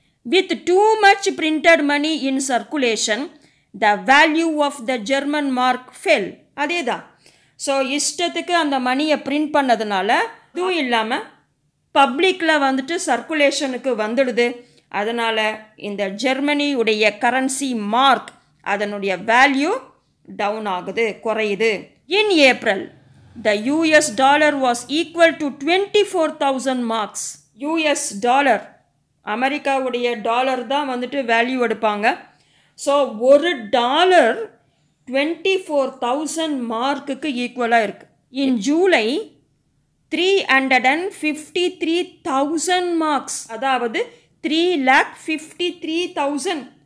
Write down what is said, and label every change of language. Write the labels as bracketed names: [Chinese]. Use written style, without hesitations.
[English] With too much printed money in circulation the value of the German mark fell. [Tamil] அதே தான். So இஷ்டத்துக்கு அந்த மணியை பிரிண்ட் பண்ணதுனால இதுவும் இல்லாமல் பப்ளிக்கில் சர்க்குலேஷனுக்கு வந்துடுது. அதனால் இந்த ஜெர்மனியுடைய கரன்சி மார்க் அதனுடைய வேல்யூ டவுன் ஆகுது, குறையுது. [English] In April the US dollar was equal to 24,000 marks. [Tamil] US dollar, அமெரிக்காவுடைய டாலர் தான் வேல்யூ எடுப்பாங்க. ஸோ ஒரு டாலர் 24,000 மார்க்குக்கு ஈக்குவலாக இருக்குது. [English] in July 353,000 marks, [Tamil] அதாவது [English] 3,53,000.